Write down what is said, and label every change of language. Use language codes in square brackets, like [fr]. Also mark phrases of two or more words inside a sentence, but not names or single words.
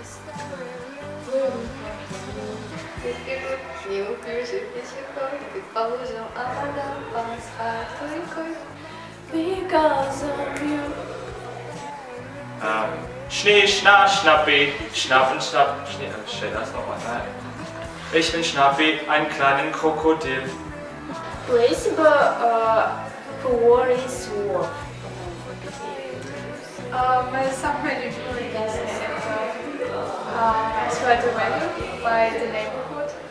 [en] Because of you. [de] Schnee, Schna, Schnappi, Schnappen, Schnapp, Schnee, stell das nochmal rein. Ich bin Schnappi, ein kleinen Krokodil. [ru] Спасибо, Worry Swap. Моя самая любимая песня — это [en] Sweater Weather by The Neighborhood.